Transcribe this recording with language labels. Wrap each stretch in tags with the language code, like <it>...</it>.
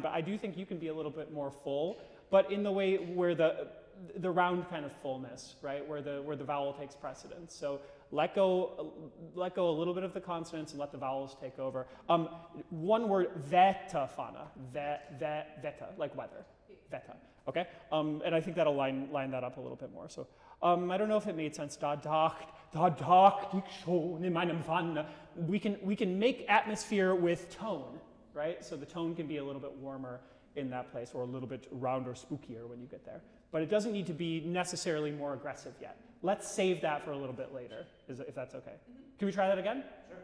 <en>But I do think you can be a little bit more full, but in the way where the round kind of fullness, right, where the vowel takes precedence. So let go a little bit of the consonants and let the vowels take over. One word, Wetterfahne, Wetter, like weather, Wetter. Okay, and I think that'll line that up a little bit more. So I don't know if it made sense.</en> <de>Da dacht ich schon in meinem Wanne.</de> <en>We can make atmosphere with tone, right? So the tone can be a little bit warmer in that place, or a little bit rounder, spookier when you get there. But it doesn't need to be necessarily more aggressive yet. Let's save that for a little bit later, if that's okay. Can we try that again? Sure.</en>